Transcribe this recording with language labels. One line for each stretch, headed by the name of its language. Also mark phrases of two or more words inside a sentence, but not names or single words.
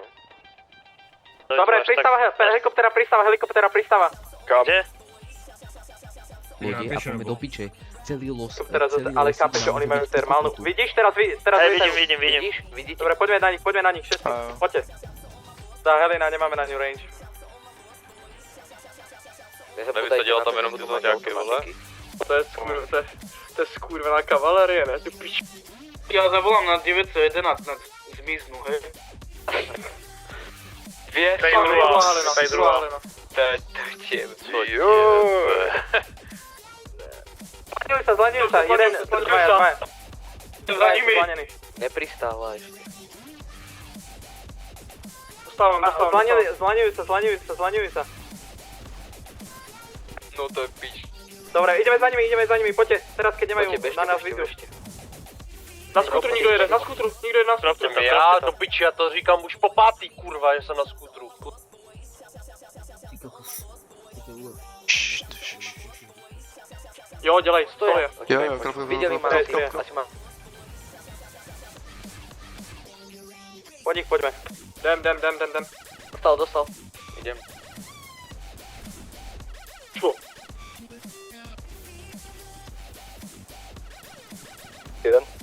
Slovak: Dobre, helikoptera pristáva. Kde? Lodi a poďme do piče. Celý los. Ale chápeš, že oni majú termálnu... Vidíš, teraz Hej, vítajú. vidím. Vidíte? Dobre, poďme na nich, všetci. Áno. Poďte. Tá Helena, nemáme na ňu range.
Czech: Nevysadila tam jenom tyto nějaké, vole? To je skurvená kavalerie, ne?
Slovak: Tu pič.
Czech: Já zavolám na 911 na zmiznu,
Slovak: hej. Zlaniujú sa, jeden, dvaja. Za nimi. Zlanení. Nepristála ešte. Dostávam. Zlaniujú sa. No to je pič. Dobre, ideme za nimi, poďte. Teraz, keď nemajú na nás víziu.
Czech: Na skútru nikdo jede, na skútru, nikdo jede na skútru. Já do piči, já to říkám už po pátý, kurva, že jsem na skútru. Jo, dělej, stoje. Jo, klopu.
Slovak: Videli ma, asi mám. Po nich poďme.
Czech: Jdem.
Slovak: Dostal. Idem. Čo? Jeden.